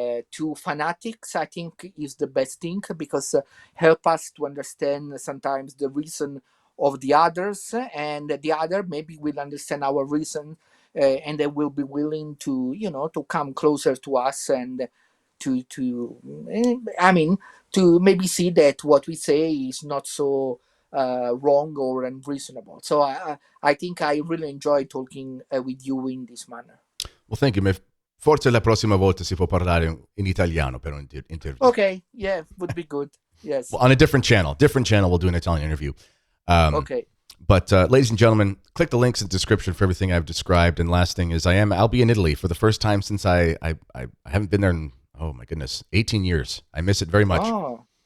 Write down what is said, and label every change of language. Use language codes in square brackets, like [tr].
[en] too fanatics, I think is the best thing, because help us to understand sometimes the reason of the others, and the other maybe will understand our reason, and they will be willing to, to come closer to us, and I mean, to maybe see that what we say is not so wrong or unreasonable. So I think I really enjoy talking with you in this manner. Well, thank you. [it] Forse la prossima volta si può parlare in italiano per un interview. [en] Okay, yeah, would be good. Yes. Well, on a different channel, we'll do an Italian interview. Okay. But ladies and gentlemen, click the links in the description for everything I've described. And last thing is, I'll be in Italy for the first time since I haven't been there in, oh my goodness, 18 years. I miss it very much. Oh,